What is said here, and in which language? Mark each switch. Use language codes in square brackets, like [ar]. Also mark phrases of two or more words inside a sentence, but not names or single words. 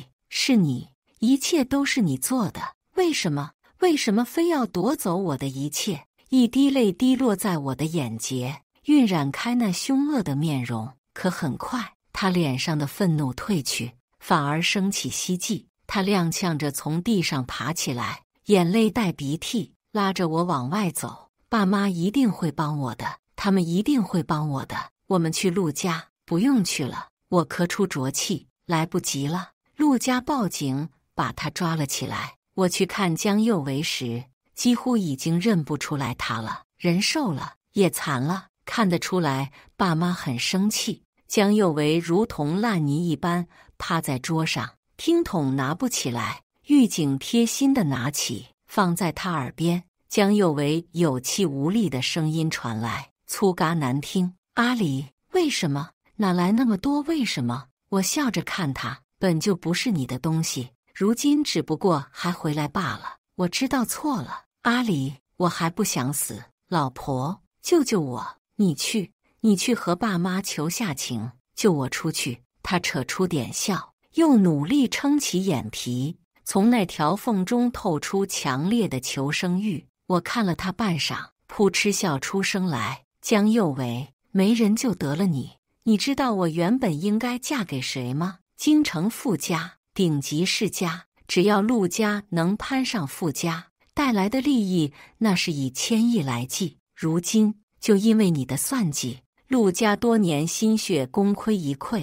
[zh] 是你，一切都是你做的，為什麼非要奪走我的一切？一滴淚滴落在我的眼睫，暈染開那兇惡的面容。可很快，他臉上的憤怒褪去，反而升起希冀。他踉蹌着從地上爬起來，眼淚帶鼻涕，拉着我往外走。爸媽一定會幫我的，他們一定會幫我的。我們去陸家。不用去了。我咳出濁氣，來不及了。陸家報警，把他抓了起來。我去看江幼為時，幾乎已經認不出來他了，人瘦了，也殘了，看得出來爸媽很生氣。江幼為如同爛泥一般趴在桌上，聽筒拿不起來，獄警貼心地拿起，放在他耳邊。江幼為有氣無力的聲音傳來，粗嘎難聽：阿離，為什麼？哪來那麼多為什麼？我笑着看他，本就不是你的東西，如今只不過還回來罷了。我知道錯了，阿離，我還不想死。老婆，救救我！你去和爸媽求下情，救我出去。他扯出點笑，又努力撐起眼皮，從那條縫中透出強烈的求生欲。我看了他半晌，撲哧笑出聲來：江幼為，沒人就得了你。你知道我原本應該嫁給誰嗎？京城富家，頂級世家。只要陸家能攀上富家，帶來的利益那是以千億來計。如今就因為你的算計，陸家多年心血功虧一簣。